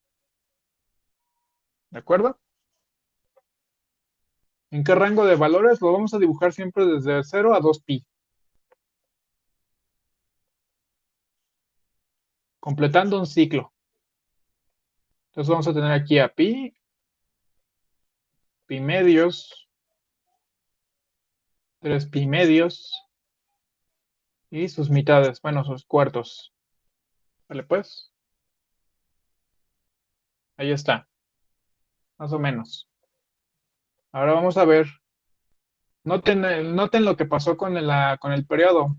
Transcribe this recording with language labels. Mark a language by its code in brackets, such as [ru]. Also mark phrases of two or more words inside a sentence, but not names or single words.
[es] ¿De acuerdo? ¿En qué rango de valores? Lo vamos a dibujar siempre desde 0 a 2pi. Completando un ciclo. Entonces vamos a tener aquí a pi, pi medios, 3 pi medios y sus mitades, bueno, sus cuartos. ¿Vale pues? Ahí está, más o menos. Ahora vamos a ver. Noten lo que pasó con el periodo.